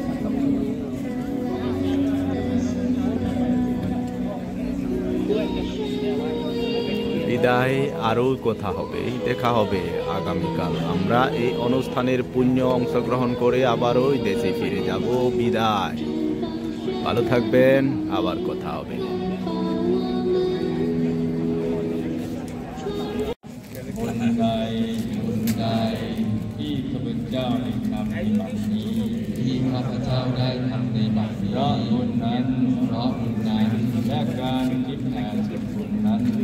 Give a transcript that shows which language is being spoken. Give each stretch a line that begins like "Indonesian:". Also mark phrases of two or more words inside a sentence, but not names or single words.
Bangla: বিদায়, আরও কথা হবে, দেখা হবে আগামীকাল। আমরা এই অনুষ্ঠানের পুণ্য অংশগ্রহণ করে আবারও দেশে ফিরে যাব। বিদায়, ভালো থাকবেন, আবার কথা হবে।
Thai: ที่ข้าพเจ้าได้ทำในบัดนี้ที่ข้าพเจ้าได้ทำในบัดนี้เพราะบุญนั้นและการคิดแผ่ส่วนบุญนั้น